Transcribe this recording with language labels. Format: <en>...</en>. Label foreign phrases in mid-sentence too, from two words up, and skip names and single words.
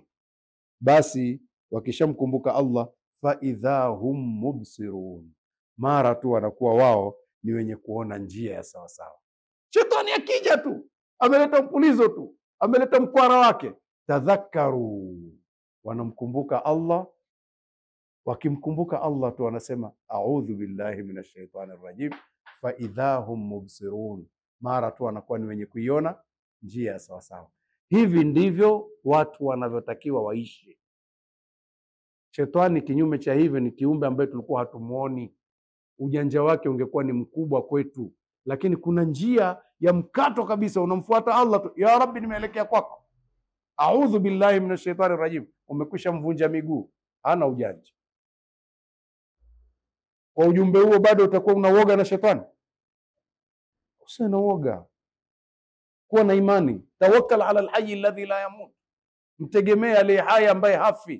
<sw>Basi wakishamkumbuka Allah,</sw> <ar>فإذا هم مبصرون,</ar> <sw>mara tu wanakuwa wao ni wenye kuona njia ya sawa sawa. Shetani akija tu, ameleta mpulizo tu, ameleta mkwara wake, tadhakaru, wanamkumbuka Allah. Wakimkumbuka Allah tu wanasema</sw> <ar>أعوذ بالله من الشيطان الرجيم, فإذا هم مبصرون,</ar> <sw>mara tu wanakuwa ni wenye kuiona njia ya sawa sawa. Hivi ndivyo watu wanavyotakiwa waishi. Shetani kinyume cha hivyo ni kiumbe ambaye tulikuwa hatumuoni. Ujanja wake ungekuwa ni mkubwa kwetu, lakini kuna njia ya mkato kabisa, unamfuata Allah tu,</sw> <ar>يا رب</ar> <sw>nimeelekea kwako,</sw> <ar>أعوذ بالله من الشيطان الرجيم,</ar> <sw>umekwisha mvunja miguu. Hana ujanja. Kwa ujumbe huo bado utakuwa unaoga na shetani? Usina uoga. Kuwa na imani.</sw> <ar>توكل على الحي الذي لا يموت,</ar> <sw>mtegemee aliye hai ambaye hafi.</sw>